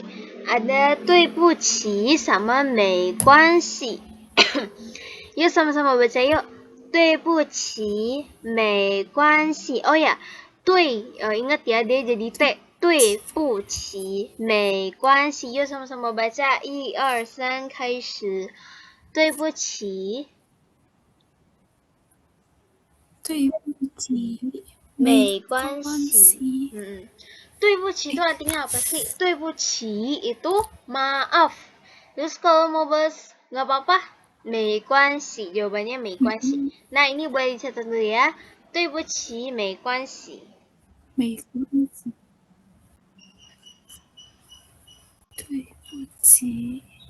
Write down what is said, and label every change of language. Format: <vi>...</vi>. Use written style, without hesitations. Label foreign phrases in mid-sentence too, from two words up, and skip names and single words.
<id>Ada</id> <zh>对不起</zh> <id>sama</id> <zh>没关系.</zh> <id>Yuk sama-sama baca yuk.</id> <zh>对不起没关系.</zh> <id>Oh ya, tui, ingat ya dia jadi T.</id> <zh>对不起，没关系，又</zh> <id>sama-sama baca</id> <zh>1 2 3 开始。对不起，对不起，没关系。对不起</zh> <id>itu artinya apa sih? 对不起 itu maaf. Terus kalau mau balas nggak apa-apa,</id> <zh>没关系.</zh> <id>Jawabannya 没关系. Nah ini boleh dicatat dulu ya.</id> <zh>对不起，没关系。没关系，对不起，</zh>